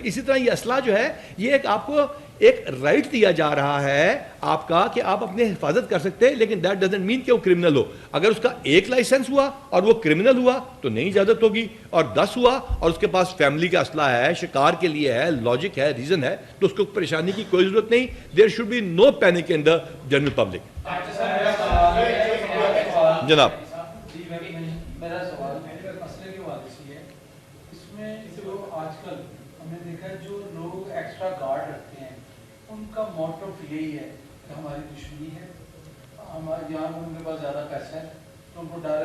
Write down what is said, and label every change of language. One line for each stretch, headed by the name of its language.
Urdu: اسی طرح یہ اسلحہ جو ہے یہ ایک آپ کو ایک رائٹ دیا جا رہا ہے آپ کا کہ آپ اپنے حفاظت کر سکتے ہیں, لیکن
English: that doesn't mean
Urdu: کہ وہ کرمنل ہو. اگر اس کا ایک لائسنس ہوا اور وہ کرمنل ہوا تو نہیں اجازت ہوگی, اور 10 ہوا اور اس کے پاس فیملی کا اسلحہ ہے, شکار کے لیے ہے, لاجک ہے, ریزن ہے, تو اس کو پریشانی کی کوئی ضرورت نہیں.
English: There should be no panic in the general public.
Urdu: جناب میرا سوال مسئلے کے حوالے سے ہے, اس میں جو آج کل ہم نے دیکھا ہے جو لوگ ایکسٹرا گارڈ رکھتے ہیں ان کا موٹو یہی ہے کہ ہماری دشمنی ہے, ہمارے یہاں ان کے پاس زیادہ پیسہ ہے تو ان کو ڈالر.